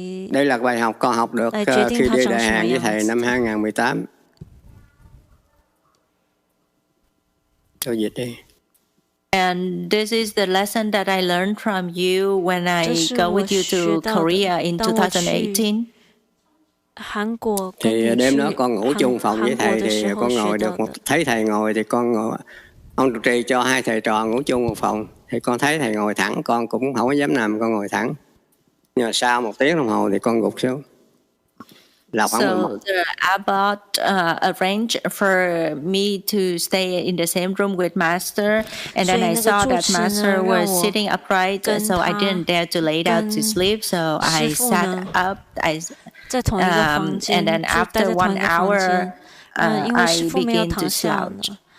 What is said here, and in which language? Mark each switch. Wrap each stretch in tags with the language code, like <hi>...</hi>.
<vi>Đây là bài học con học được khi đi đại hạn với thầy năm 2018. Cho dịch đi.</vi> <en>And this is the lesson that I learned from you when I go with you to Korea in 2018.</en> <vi>Thì đêm đó con ngủ chung phòng với thầy thì con ngồi được thấy thầy ngồi thì con ngồi, ông trụ trì cho hai thầy trò ngủ chung một phòng thì con thấy thầy ngồi thẳng, con cũng không có dám nằm, con ngồi thẳng. Nhưng mà sau 1 tiếng đồng hồ thì con gục xuống.</vi> <en>So the abbot arranged for me to stay in the same room with Master, and then I saw that Master was sitting upright, so I didn't dare to lay down to sleep. So I sat up. And then after 1 hour, I began to slouch.</en>